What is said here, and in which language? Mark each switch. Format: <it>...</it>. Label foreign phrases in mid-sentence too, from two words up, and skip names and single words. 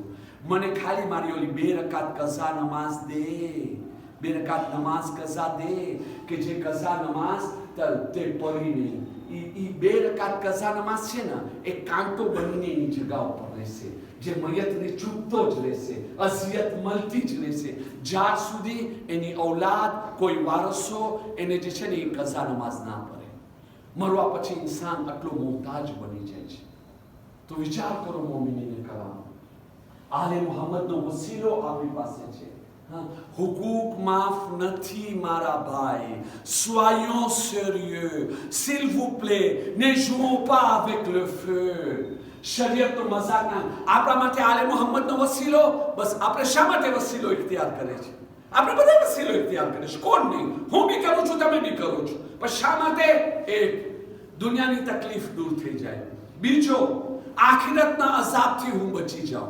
<gu>મને ખાલી મારી ઓલી 2 રકાત કઝા નમાઝ દે, 2 રકાત નમાઝ કઝા દે, કે જે કઝા નમાઝ તે પડીને ઈ 2 રકાત કઝા નમાઝ છે ને એ કાંટો બનીને એની જગ્યા ઉપર રહેશે, જે મયતને ચૂપતો જ રહેશે, અઝિયત મળતી જ રહેશે જ્યાર સુધી એની ઔલાદ, કોઈ વારસો એને જે છે ને એ કઝા નમાઝ ના પડે. મરવા પછી ઇન્સાન આટલો મોહતાજ બની જાય છે. તો વિચાર કરો મોમિનીને કરામ, આલે મુહમ્મદનો વસીલો આપણી પાસે છે. હુકૂક માફ નથી મારા ભાઈ.</gu> <fr>Soyons sérieux, s'il vous plaît, ne jouons pas avec le feu.</fr> <gu>શરીયત તો મજાક ના. આપણા માટે આલે મુહમ્મદનો વસીલો, બસ આપણે શા માટે વસીલો ઇખ્તિયાર કરે છે? આપણે બધા વસીલો ઇખ્તિયાર કરે છે, કોણ નહીં? હું બી કરું છું, તમે બી કરો છો, પણ શા માટે? એક, દુનિયાની તકલીફ દૂર થઈ જાય. બીજો, આખિરતના અઝાબથી હું બચી જાઉં.</gu>